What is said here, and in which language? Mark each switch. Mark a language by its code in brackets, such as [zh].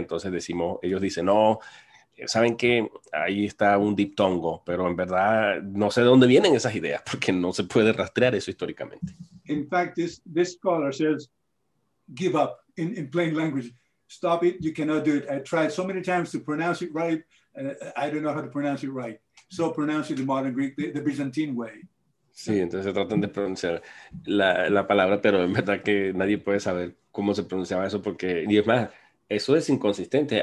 [es] Entonces ellos dicen, no, saben que ahí está un diptongo, pero en verdad no sé de dónde vienen esas ideas porque no se puede rastrear eso históricamente. [en] In fact, this scholar says give up in plain language. Stop it, you cannot do it. I tried so many times to pronounce it right, I don't know how to pronounce it right. So pronounce it in modern Greek, the Byzantine way. [es] Sí, entonces tratan de pronunciar la palabra, pero en verdad que nadie puede saber cómo se pronunciaba eso porque, y es más, eso es inconsistente.